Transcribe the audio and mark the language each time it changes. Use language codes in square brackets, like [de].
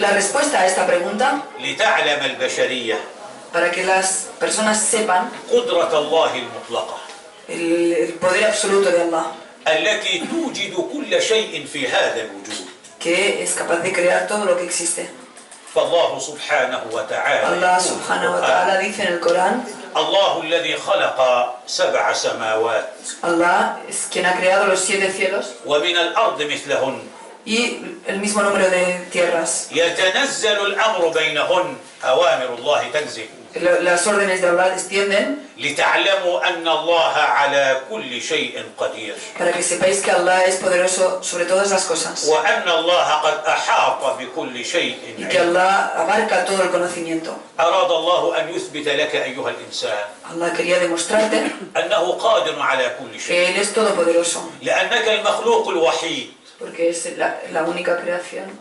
[es] La respuesta a esta pregunta, [ar] لتعلم البشرية [es] para que las personas sepan [ar] قدرة الله المطلقة [es] el poder absoluto de Allah, [ar] التي توجد كل شيء في هذا الوجود. [es] que es capaz de crear todo lo que existe. [ar] فالله سبحانه وتعالى [es] Allah [ar] subhanahu wa ta'ala [es] dice en el Corán, [ar] الله الذي خلق 7 سماوات [es] Allah es quien ha creado los 7 cielos [ar] ومن الأرض مثلهن [es] y el mismo número de tierras. [ar] يتنزل الأمر بينهن أوامر الله تنزل [es] Las órdenes de Allah descienden [ar] لتعلموا أن الله على كل شيء قدير [es] para que sepáis que Allah es poderoso sobre todas las cosas [ar] وأن الله قد أحاط بكل شيء [es] y que [ar] علما. [es] Allah abarca todo el conocimiento. [ar] أراد الله أن يثبت لك أيها الإنسان [es] Allah quería demostrarte [ar] أنه قادر على كل شيء [es] que Él es todopoderoso, [ar] لأنك المخلوق الوحيد [es] porque es la única creación.